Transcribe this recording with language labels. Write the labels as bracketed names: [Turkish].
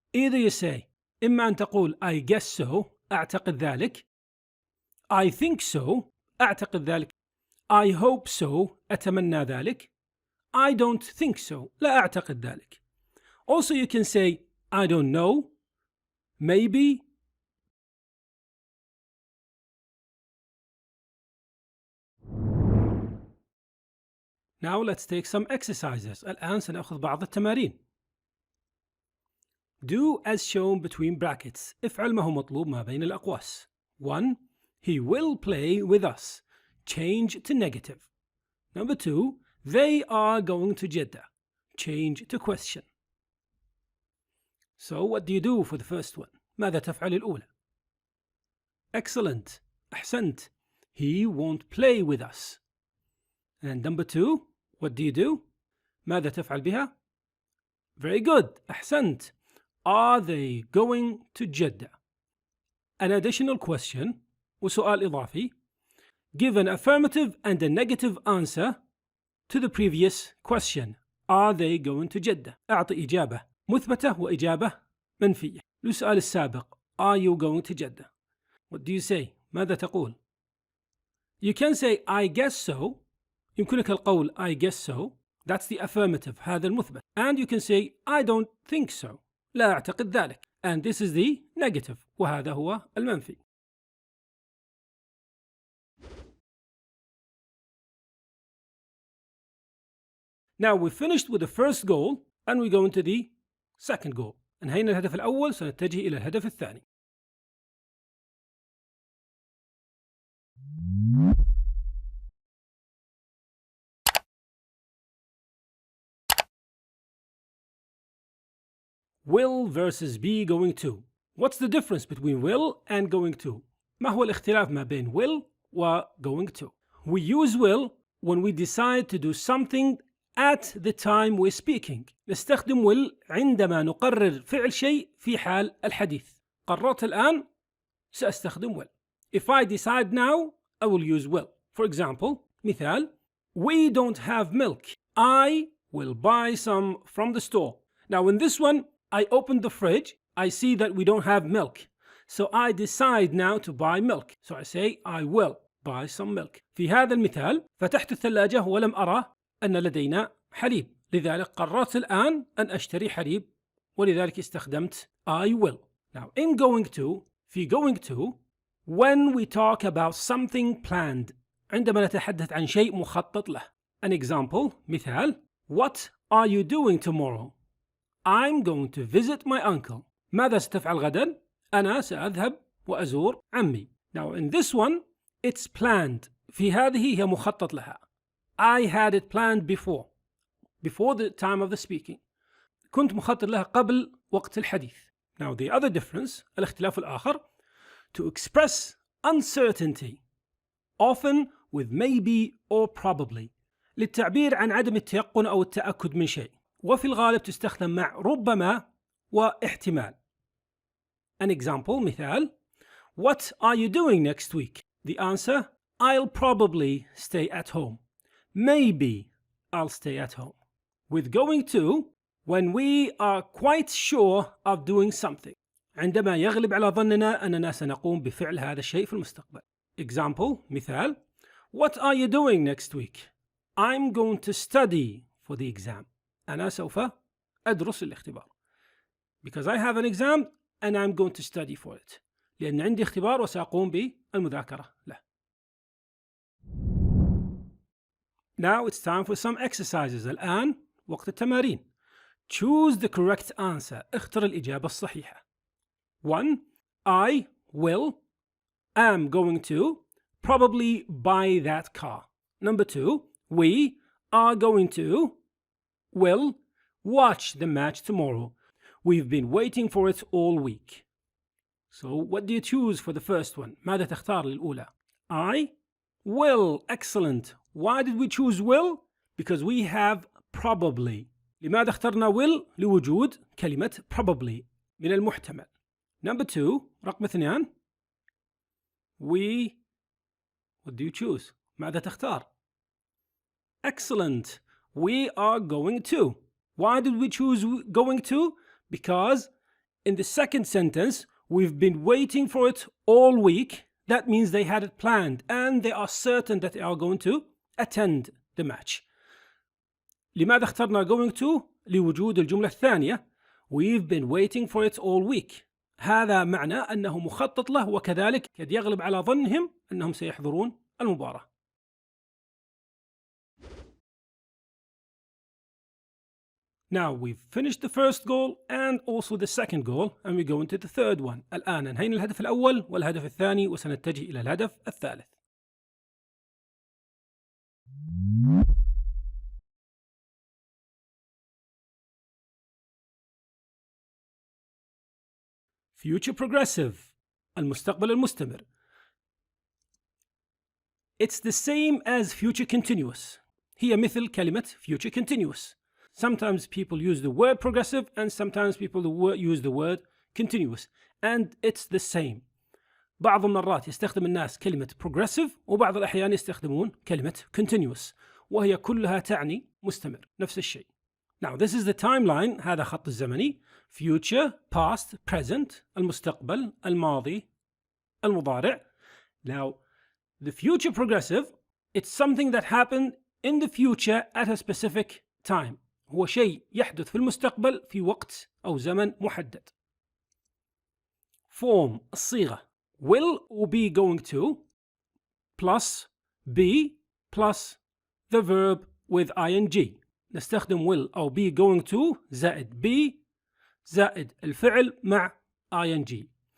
[English] Either you say [Arabic] إما أن تقول [English] I guess so [Arabic] أعتقد ذلك، [English] I think so أعتقد ذلك، I hope so [Arabic] أتمنى ذلك، [English] I don't think so [Arabic] لا أعتقد ذلك. [English] Also you can say I don't know, maybe. Now let's take some exercises. [Arabic] الآن سنأخذ بعض التمارين. [English] Do as shown between brackets. [Arabic] افعل ما هو مطلوب ما بين الأقواس. [English] 1. He will play with us. Change to negative. Number 2. They are going to Jeddah. Change to question. So what do you do for the first one? [Arabic] ماذا تفعل الأولى؟ [English] Excellent. [Arabic] أحسنت. [English] He won't play with us. And number 2. What do you do? [Arabic] ماذا تفعل بها؟ [English] Very good. [Arabic] أحسنت. [English] Are they going to Jeddah? An additional question [Arabic] وسؤال إضافي. [English] Give an affirmative and a negative answer to the previous question. Are they going to Jeddah? [Arabic] أعطي إجابة مثبتة وإجابة منفية للسؤال السابق. [English] Are you going to Jeddah? What do you say? [Arabic] ماذا تقول؟ [English] You can say I guess so. [Arabic] يمكنك القول [English] I guess so. That's the affirmative. [Arabic] هذا المثبت. [English] And you can say I don't think so. [Arabic] لا أعتقد ذلك. [English] And this is the negative. [Arabic] وهذا هو المنفي. [English] Now we finished with the first goal and we go into the second goal. [Arabic] انهينا الهدف الأول سنتجه إلى الهدف الثاني. [English] Will versus be going to. What's the difference between will and going to? [Arabic] ما هو الاختلاف ما بين will و going to? [English] We use will when we decide to do something at the time we're speaking. [Arabic] نستخدم will عندما نقرر فعل شيء في حال الحديث. قررت الآن سأستخدم will. [English] If I decide now, I will use will. For example, [Arabic] مثال, [English] we don't have milk. I will buy some from the store. Now in this one, I opened the fridge. I see that we don't have milk. So I decide now to buy milk. So I say I will buy some milk. [Arabic] في هذا المثال فتحت الثلاجة ولم أرى أن لدينا حليب. لذلك قررت الآن أن أشتري حليب ولذلك استخدمت I will. [English] Now in going to, في going to, when we talk about something planned, [Arabic] عندما نتحدث عن شيء مخطط له. [English] An example, [Arabic] مثال, [English] what are you doing tomorrow? I'm going to visit my uncle. [Arabic] ماذا ستفعل غدا؟ أنا سأذهب وأزور عمي. [English] Now in this one, it's planned. [Arabic] في هذه هي مخطط لها. [English] I had it planned before the time of the speaking. [Arabic] كنت مخطط لها قبل وقت الحديث. [English] Now the other difference, [Arabic] الاختلاف الآخر, [English] to express uncertainty, often with maybe or probably. [Arabic] للتعبير عن عدم التيقن أو التأكد من شيء. وفي الغالب تستخدم مع ربما واحتمال. [English] An example, [Arabic] مثال, [English] what are you doing next week? The answer, I'll probably stay at home. Maybe I'll stay at home. With going to, when we are quite sure of doing something. [Arabic] عندما يغلب على ظننا أننا سنقوم بفعل هذا الشيء في المستقبل. [English] Example, [Arabic] مثال, [English] what are you doing next week? I'm going to study for the exam. [Arabic] أنا سوف أدرس الاختبار. [English] Because I have an exam and I'm going to study for it. [Arabic] لأن عندي اختبار وسأقوم بالمذاكرة له. [English] Now it's time for some exercises. [Arabic] الآن وقت التمارين. [English] Choose the correct answer. [Arabic] اختر الإجابة الصحيحة. 1. [English] I am going to probably buy that car. Number 2. We are going to will watch the match tomorrow. We've been waiting for it all week. So what do you choose for the first one? [Arabic] ماذا تختار للأولى? [English] I will. Excellent. Why did we choose will? Because we have probably. [Arabic] لماذا اخترنا will؟ لوجود كلمة probably من المحتمل. [English] Number 2. [Arabic] رقم 2. [English] What do you choose? [Arabic] ماذا تختار؟ [English] Excellent. We are going to. Why did we choose going to? Because in the second sentence, we've been waiting for it all week. That means they had it planned and they are certain that they are going to attend the match. [Arabic] لماذا اخترنا going to؟ لوجود الجملة الثانية [English] We've been waiting for it all week. [Arabic] هذا معنى أنه مخطط له وكذلك قد يغلب على ظنهم أنهم سيحضرون المباراة. [English] Now we've finished the first goal and also the second goal and we go into the third one. [Arabic] الآن انهينا الهدف الأول والهدف الثاني وسنتجه إلى الهدف الثالث. [English] Future progressive. [Arabic] المستقبل المستمر. [English] It's the same as future continuous. [Arabic] هي مثل كلمة future continuous. [English] Sometimes people use the word progressive and sometimes people use the word continuous and it's the same. [Arabic] بعض المرات يستخدم الناس كلمة progressive وبعض الأحيان يستخدمون كلمة continuous وهي كلها تعني مستمر نفس الشيء. [English] Now this is the timeline. [Arabic] هذا خط الزمني. [English] Future, past, present. [Arabic] المستقبل, الماضي, المضارع. [English] Now the future progressive, it's something that happened in the future at a specific time. [Arabic] هو شيء يحدث في المستقبل في وقت أو زمن محدد. [English] Form [Arabic] الصيغة [English] will or be going to plus be plus the verb with ing. [Arabic] نستخدم will أو be going to زائد be زائد الفعل مع ing.